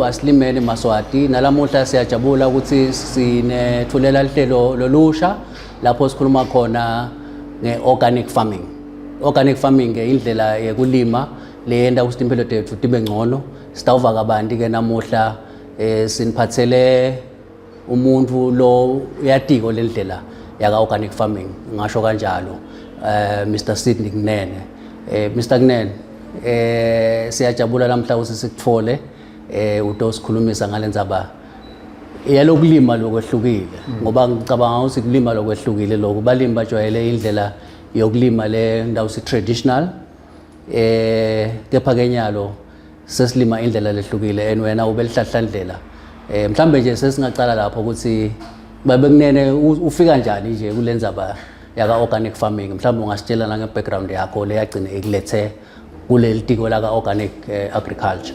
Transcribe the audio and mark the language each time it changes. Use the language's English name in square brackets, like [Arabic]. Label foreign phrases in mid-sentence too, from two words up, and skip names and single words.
[Swati] asilimele Maswati nalamuhla siyajabula ukuthi sinethulela ihlelo lolusha lapho sikhuluma khona [English] ngeorganic farming. Organic farming [Swati] indlela yekulima leyenda ukuthi impilo tethu tibe ngcono. Sitawuva kabanti ke namuhla siniphathele umuntu lo uyatiko lendlela yaka [English] organic farming [Swati] ngasho kanjalo Mr. Sidney Kunene. Mr. Kunene siyajabula namhla ukuthi sikutfole utosikhulumisa ngalendzaba yalokulima lokwehlukile ngoba ngicabanga ukuthi kulima lokwehlukile lokho balimi bajwayele indlela yokulima le ndawo si traditional kepha kenyalo sesilima indlela lehlukile and wena ubelihlahla ndlela mhlambe nje sesingacala lapho ukuthi babe Kunene ufika njani nje kulendzaba yaka [English] organic farming [Swati] mhlambe ungasitshela na ngebackground yakho leyagcina ikulethe kuleli tiko la [English] organic agriculture.